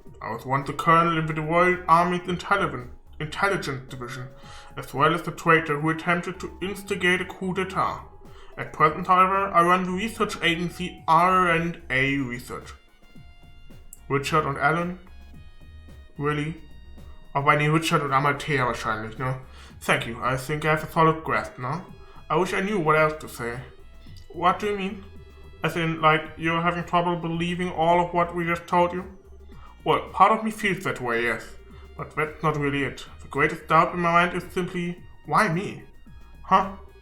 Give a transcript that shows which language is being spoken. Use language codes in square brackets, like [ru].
[en] I was once a colonel in the Royal Army's intelligence division, as well as the traitor who attempted to instigate a coup d'etat. At present, however, I run the research agency R&A Research. [de] Richard und Alan? [en] Really? [de] Auch bei den Richard und Amalthea wahrscheinlich, ne? [en] Thank you, I think I have a solid grasp now. I wish I knew what else to say. What do you mean? As in, like, you're having trouble believing all of what we just told you? Well, part of me feels that way, yes. But that's not really it. The greatest doubt in my mind is simply, why me? Huh?